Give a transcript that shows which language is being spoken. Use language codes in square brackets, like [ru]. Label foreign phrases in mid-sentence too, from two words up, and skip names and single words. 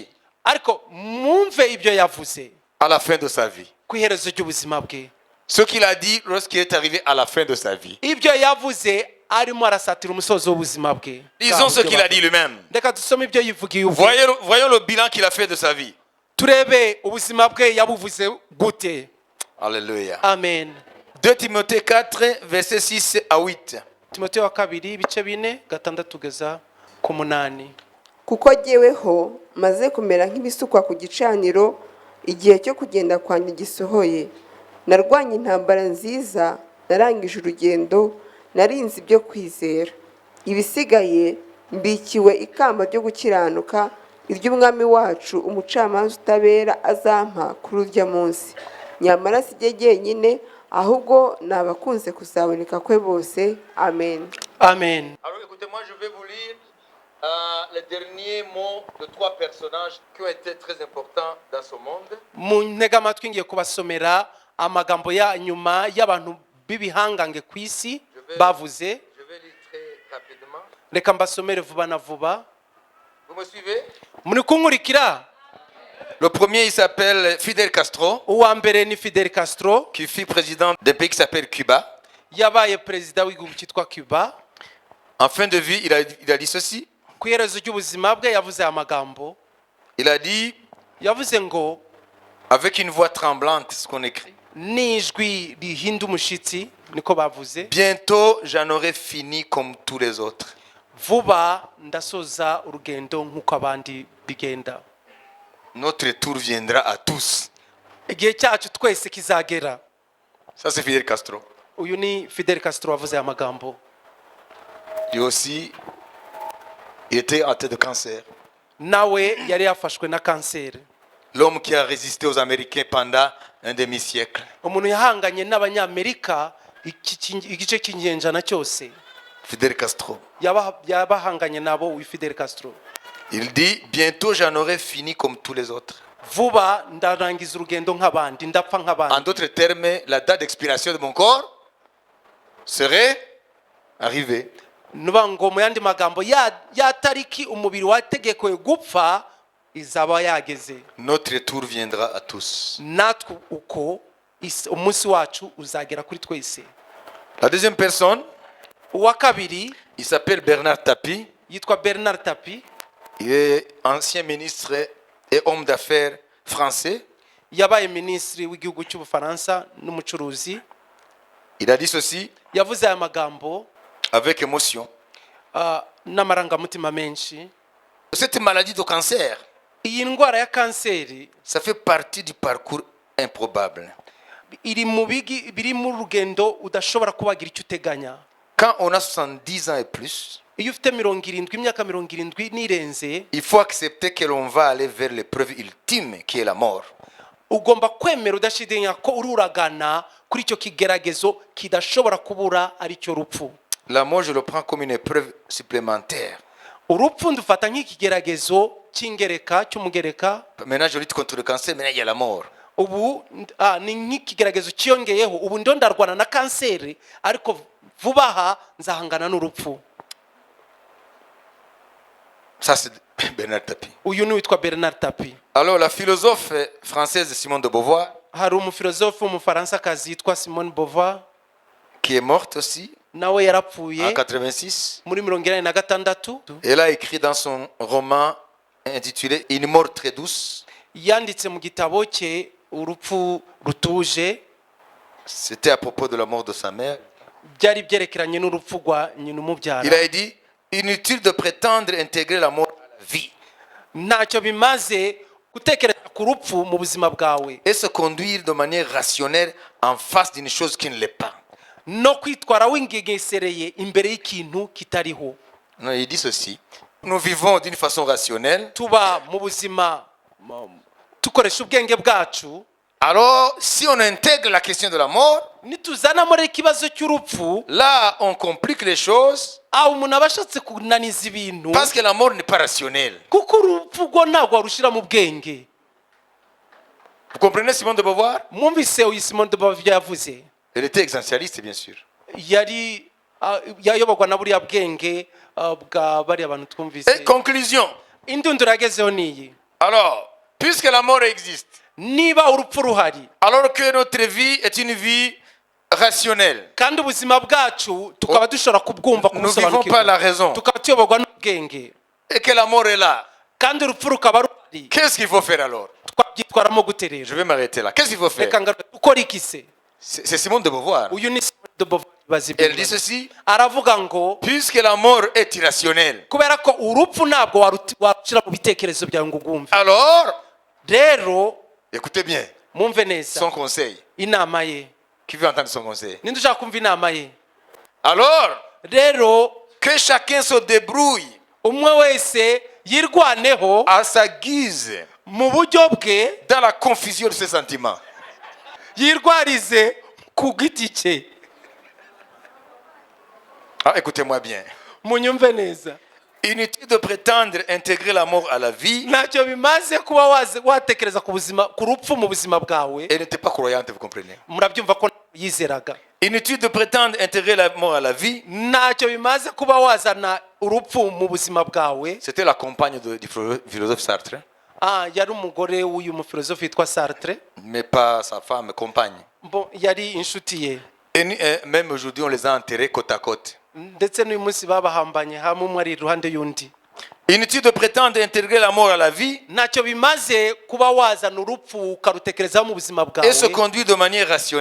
[rw] ariko mwumve ibyo yavuze [fr] à la fin de sa vie. [rw] ku iherezo ry'ubuzima bwe. [fr] Ce qu'il a dit lorsqu'il est arrivé à la fin de sa vie. [rw] ibyo yavuze arimo arasatira umusozo w'ubuzima bwe. [fr] Lisons ce qu'il a dit lui-même. [rw] reka dusome ibyo yivugiye ubwe. [fr] Voyons le bilan qu'il a fait de sa vie. [rw] turebe ubuzima bwe yabuvuze gute. [fr] Alléluia. [rw] amen. [fr] 2 Timothée 4, versets 6 à 8. [rw] timoteyo wa kabiri ibice 4-6 kugeza ku 8. kuko jyeweho maze kumera nk'ibisukwa ku gicaniro igihe cyo kugenda kwanjye gisohoye. narwanye intambara nziza, narangije urugendo, narinze ibyo kwizera. ibisigaye mbikiwe ikamba ryo gukiranuka, iry'umwami wacu umucamanza utabera azampa kuri urya munsi. nyamara si jye jyenyine, ahubwo ni abakunze kuzaboneka kwe bose. amen. amen. [fr] Alors écoutez-moi, je vais vous lire les derniers mots de 3 personnages qui ont été très importants dans ce monde. [rw] mu ntega amatwi ngiye kubasomera amagambo ya nyuma y'abantu b'ibihangange ku isi bavuze. [fr] Je vais lire très rapidement. [rw] reka mbasomere vuba na vuba. [fr] Vous me suivez? [rw] muri kunkurikira? [fr] Le premier, il s'appelle Fidel Castro, [rw] uwa mbere ni Fidel Castro, [fr] qui fut président d'un pays qui s'appelle Cuba. [rw] yabaye perezida w'igihugu cyitwa Cuba. [fr] En fin de vie, il a dit ceci. [rw] ku iherezo ry'ubuzima bwe yavuze aya magambo. [fr] Il a dit, [rw] yavuze ngo [fr] avec une voix tremblante, ce qu'on écrit. [rw] n'ijwi rihinda umushyitsi, niko bavuze. [fr] Bientôt, j'en aurai fini comme tous les autres. [rw] vuba ndasoza urugendo nk'uko abandi bigenda. [fr] Notre tour viendra à tous. [rw] Igihe cyacu twese kizagera. [fr] Ça, c'est Fidel Castro. [rw] Uyu ni Fidel Castro wavuze aya magambo. [fr] Lui aussi, il était atteint de cancer. [rw] Nawe yari yafashwe na kanseri. [fr] L'homme qui a résisté aux Américains pendant un demi-siècle. [rw] Umuntu yahanganye n'abanyamerika igice cy'ingenjana cyose. Fidel Castro. Yabahanganye nabo uyu Fidel Castro. [fr] Il dit, bientôt j'en aurai fini comme tous les autres. [rw] Vuba ndarangiza urugendo nk'abandi, ndapfa [fr] En [rw] nk'abandi. [fr] d'autres termes, la date d'expiration de mon corps serait arrivée. [rw] Nuba ngo mu yandi magambo ya tariki umubiri wategekwe gupfa izaba yageze. [fr] Notre tour viendra à tous. [rw] Natwe uko umunsi wacu uzagera kuri twese. [fr] La deuxième personne, [rw] Uwa kabiri [fr] il s'appelle Bernard Tapie. [rw] yitwa Bernard Tapie. [fr] Il est ancien ministre et homme d'affaires français. [rw] Yabaye minisitiri w'igihugu cy'Ubufaransa n'umucuruzi. [fr] Il a dit ceci [rw] Yavuze aya magambo [fr] avec émotion. [rw] n'amarangamutima menshi. [fr] Cette maladie de cancer, [rw] Iyi ndwara ya kanseri [fr] ça fait partie du parcours improbable. [rw] iri biri mu rugendo udashobora kubagira icyo uteganya. [fr] Quand on a 70 ans et plus, [rw] Iyo ufite imyaka 70 n'irenze, [fr] il faut accepter que l'on va aller vers l'épreuve ultime qui est la mort. [rw] ugomba kwemera udashidikanya ko ururagana kuri icyo kigeragezo kidashobora kubura ari cyo rupfu. [fr] La mort, je le prends comme une épreuve supplémentaire. [rw] Urupfu ndufata nk'ikigeragezo cy'umugereka. [fr] Maintenant, je lutte contre le cancer, maintenant il y a la mort. [rw] Ubu ni nk'ikigeragezo cyiyongeyeho. Ubu ndo ndarwana na kanseri, ariko vuba aha nzahangana n'urupfu. [fr] Ça, c'est Bernard Tapie. [rw] Uyu ni witwa Bernard Tapie. [fr] Alors, la philosophe française Simone de Beauvoir, [rw] Hari umufilozofe w'umufaransa yitwa Simone Beauvoir, [fr] qui est morte aussi [rw] nawe yarapfuye [fr] en 86. [rw] muri 1986. [fr] Elle a écrit dans son roman intitulé Une mort très douce. [rw] Yanditse mu gitabo cye urupfu rutuje. [fr] C'était à propos de la mort de sa mère. [rw] Byari byerekeranye n'urupfu rwa nyina umubyara. [fr] Il a dit, inutile de prétendre intégrer la mort à la vie [rw] Ntacyo bimaze gutekereza ku rupfu mu buzima bwawe [fr] et se conduire de manière rationnelle en face d'une chose qui ne l'est pas. [rw] no kwitwara wingegesereye imbere y'ikintu kitariho. [fr] Non, il dit ceci. Nous vivons d'une façon rationnelle. [rw] Tuba mu buzima tukoresha ubwenge bwacu. [fr] Alors, si on intègre la question de la mort, [rw] Nituzanamo ikibazo cy'urupfu, [fr] là, on complique les choses [rw] aho umuntu aba ashatse kunaniza ibintu, [fr] parce que la mort n'est pas rationnelle. [rw] kuko urupfu rwo ntabwo warushira mu bwenge. [fr] Vous comprenez Simone de Beauvoir? [rw] Mwumvise uyu Simone de Beauvoir yavuze. [fr] Elle était existentialiste, bien sûr. [rw] Yari yayoborwa na buriya bwenge bwa bariya bantu twumvise. [fr] Et conclusion. [rw] Indunduro yagezeho niyi. [fr] Alors, puisque la mort existe, [rw] Niba urupfu ruhari, [fr] alors que notre vie est une vie rationnelle, [rw] kandi ubuzima bwacu tukaba dushobora kubwumva [fr] nous ne vivons pas la raison, [rw] tukaba tuyoborwa n'ubwenge, [fr] et que la mort est là, [rw] kandi urupfu rukaba ruhari, [fr] qu'est-ce qu'il faut faire alors? [rw] twabyitwaramo gute rero? [fr] Je vais m'arrêter là. Qu'est-ce qu'il faut faire? [rw] Reka ngaruke, dukora iki se? [fr] C'est Simone de Beauvoir. [rw] Uyu ni Simone de Beauvoir bazi [fr] Elle dit ceci, [rw] aravuga ngo [fr] puisque la mort est irrationnelle, [rw] kubera ko urupfu ntabwo warushira mu bitekerezo byawe ngo ugwumve, [fr] alors, [rw] rero [fr] écoutez bien [rw] mwumve neza [fr] son conseil. [rw] inama ye. [fr] Qui veut entendre son conseil? [rw] Ninde ushaka kumva inama ye? [fr] Alors, [rw] Rero [fr] que chacun se débrouille [rw] umwe wese yirwaneho [fr] à sa guise [rw] mu buryo bwe, [fr] dans la confusion de ses sentiments. [rw] yirwarize ku giti cye. [fr] Ah, écoutez-moi bien. [rw] Munyumve neza. [fr] Inutile de prétendre intégrer la mort à la vie. [rw] Ntacyo bimaze kuba watekereza ku rupfu mu buzima bwawe. [fr] Elle n'était pas croyante, vous comprenez? [rw] Murabyumva ko yizeraga. [fr] Inutile de prétendre intégrer la mort à la vie. [rw] Ntacyo bimaze kuba wazana urupfu mu buzima bwawe. [fr] C'était la compagne du philosophe Sartre, [rw] Yari umugore w'uyu mufilozofe witwa Sartre, [fr] mais pas sa femme, compagne. [rw] yari inshuti ye. [fr] Et même aujourd'hui, on les a enterrés côte à côte. [rw] Ndetse n'uyu munsi babahambanye hamwe, umwe ari iruhande y'undi. [fr] Inutile de prétendre intégrer la mort à la vie [rw] Ntacyo bimaze kuba wazana urupfu ukarutekerezaho mu buzima [fr] et se [rw] bwawe